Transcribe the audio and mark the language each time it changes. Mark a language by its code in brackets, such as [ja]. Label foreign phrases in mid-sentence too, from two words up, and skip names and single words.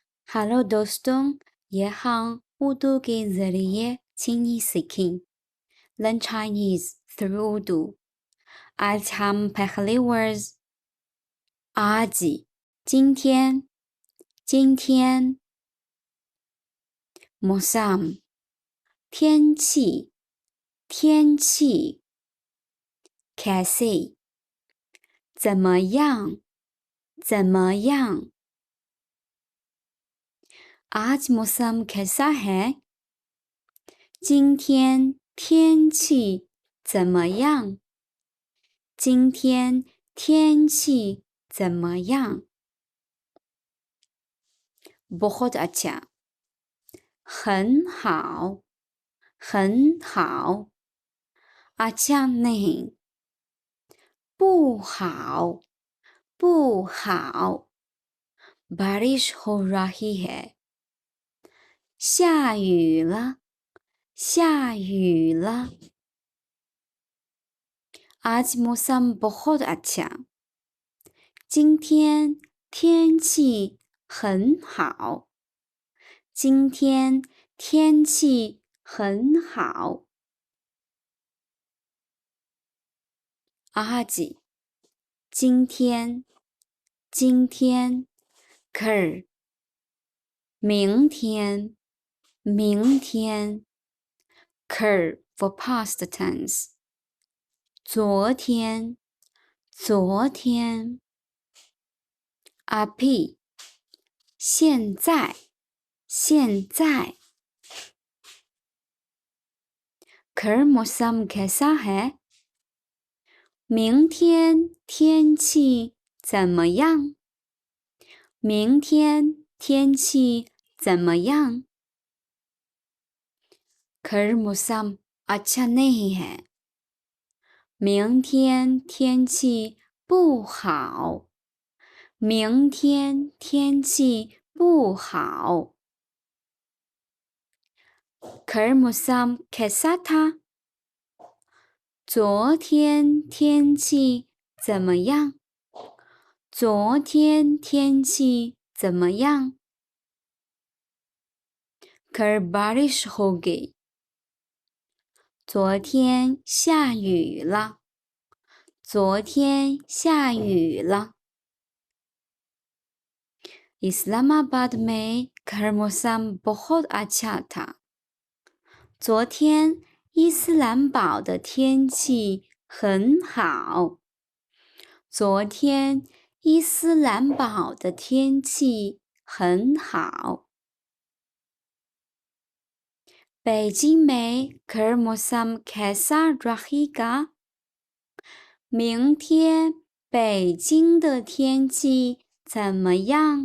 [ur] ہیلو دوستو، یہ ہم اردو کے ذریعے چینی سیکھیں. [en] Learn Chinese through Urdu। [ur] آج ہم پہلے ورڈز آج, [zh] 今天，今天 मौसम 天气，天气 [ur] کیسے [zh] 怎么样，怎么样 [ur] آج موسم کیسا ہے [zh] 今天天气怎么样？今天天气怎么样？ [ur] بہت اچھا [zh] 很好，很好。 [ur] اچھا نہیں [zh] 不好，不好。 [ur] بارش ہو رہی ہے [zh] 下雨了，下雨了。 [ur] آج موسم بہت اچھا [zh] 今天天气很好，今天天气很好。आज 今天，今天 कल 明天，明天 कल [en] for past tense [zh] 昨天，昨天。अभी 现在，现在。 [ur] کل موسم کیسا ہے [zh] 明天天气怎么样？明天天气怎么样？ [ur] کل موسم اچھا نہیں ہے [zh] 明天天气不好，明天天气不好。 [ur] کل موسم کیسا تھا [zh] 昨天天气怎么样？昨天天气怎么样？ [ur] کل بارش ہو گئی [zh] 昨天下雨了，昨天下雨了。 [ur] اسلام آباد میں کل موسم بہت اچھا تھا [zh] 昨天伊斯兰堡的天气很好。昨天伊斯兰堡的天气很好。 [ur] 北京 میں کل موسم کیسا رہے گا [zh] 明天北京的天气怎么样？